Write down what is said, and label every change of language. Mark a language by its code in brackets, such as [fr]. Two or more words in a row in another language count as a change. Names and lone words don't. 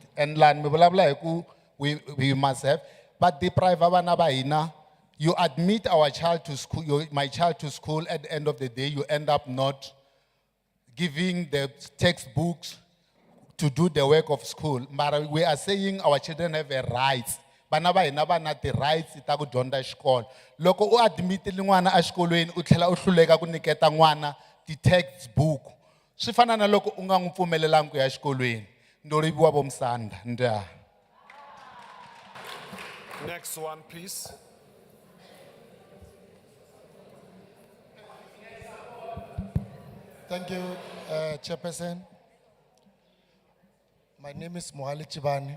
[ts] And lani mi vulavula hi ku [en] we must have, but deprive [ts] vana va hina. [en] You admit our child to school, my child to school, at the end of the day, you end up not giving the textbooks to do the work of school. But we are saying our children have a rights. [ts] Vana va hina va na ti rights ta ku dyondza xikolo. Loko u admitile n'wana a xikolweni u tlhela u hluleka ku nyiketa n'wana ti textbook. Swi fana na loko u nga n'wi pfumelelanga ku ya xikolweni. Ndolibuwa bomsanda, nda. [en] Next one, please. Thank you, Chairperson. My name is Mohali Chibani.